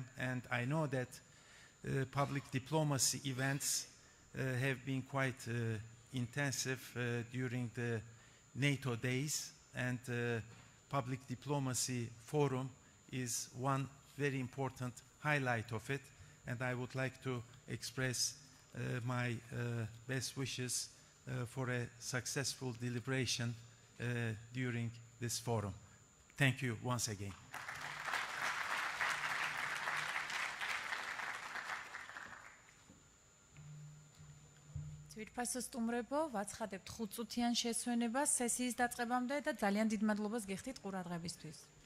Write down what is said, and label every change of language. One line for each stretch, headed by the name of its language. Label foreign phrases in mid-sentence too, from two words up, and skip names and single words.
English: And I know that public diplomacy events have been quite intensive during the NATO days, and Public Diplomacy Forum is one very important highlight of it, and I would like to express my best wishes for a successful deliberation during this forum. Thank you once again.
Georgian: ძვირფასო სტუმრებო, ვაცხადებთ 5 წუთიან შესვენებას სესიის დაწყებამდე და ძალიან დიდ მადლობას გიხდით ყურადღებისთვის.